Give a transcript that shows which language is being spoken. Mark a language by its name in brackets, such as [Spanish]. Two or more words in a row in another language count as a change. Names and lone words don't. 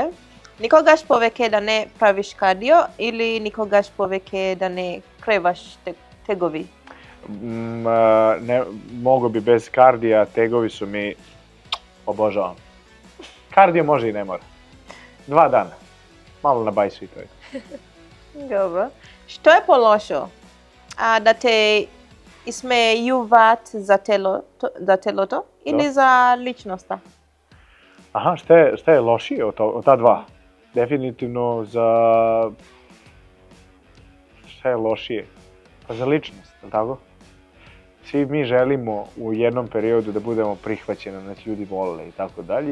[Macedonian] Никогаш повеќе да не правиш кардио или никогаш повеќе да не креваш тегови? [Serbian] Ne, mogu bi bez kardija, tegovi su mi, obožavam. Kardio može i ne mora. 2 dana. Malo na bajsu i to je. [Macedonian] Добро. Што е по-лошо? Да те исмејуваат за телото или за личноста? [Serbian] Aha, šta je lošije od ta dva? Definitivno za... Šta je lošije? Pa za ličnost, tako? Svi mi želimo u jednom periodu da budemo prihvaćeni, znači ljudi vole i tako dalje.